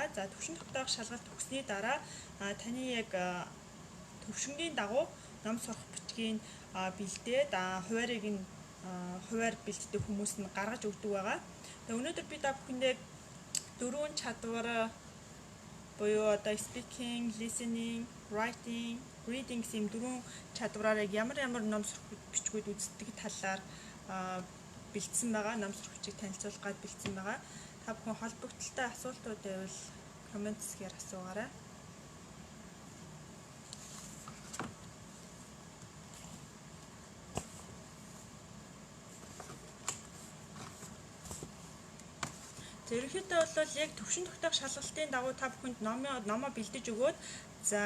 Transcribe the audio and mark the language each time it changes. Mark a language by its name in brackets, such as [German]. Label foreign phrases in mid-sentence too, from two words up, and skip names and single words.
[Mongolian] За төвшин тогтоох шалгалт өгсөний дараа таны яг төвшингийн дагуу ном сурах бичгийг бэлдээд хуваар бэлддэг хүмүүс нь гаргаж өгдөг байгаа. Тэгээ өнөөдөр би та бүхэндээ 4 чадвар буюу одоо [English] speaking, listening, writing, reading [Mongolian] гэсэн 4 чадвараар яг ямар ном сурах бичгүүд үздэг талаар бэлдсэн байгаа. Ном сурах бичгийг танилцуулах гээд бэлдсэн байгаа. Та бүхэн холбогдолтой асуултууд байвал комент хэсгээр асуугаарай. Ерөнхийдөө бол яг төвшин тогтоох шалгалтын дагуу та бүхэнд номоо бэлдэж өгөөд за